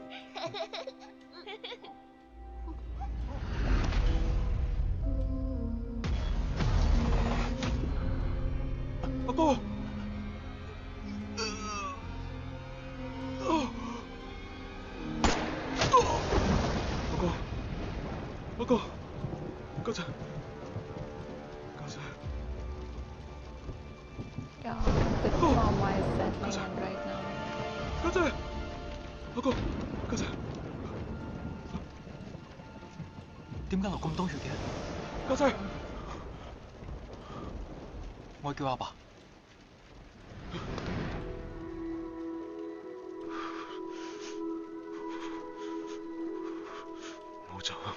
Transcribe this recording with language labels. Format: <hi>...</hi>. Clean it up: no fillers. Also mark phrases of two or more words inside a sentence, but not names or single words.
<yue>阿哥。阿哥，家姐，家姐。</yue> <en>Yeah, the trauma is settling in right now.</en> <yue>家姐，阿哥，家姐，點解流咁多血嘅？家姐，我叫阿爸。冇走。</yue>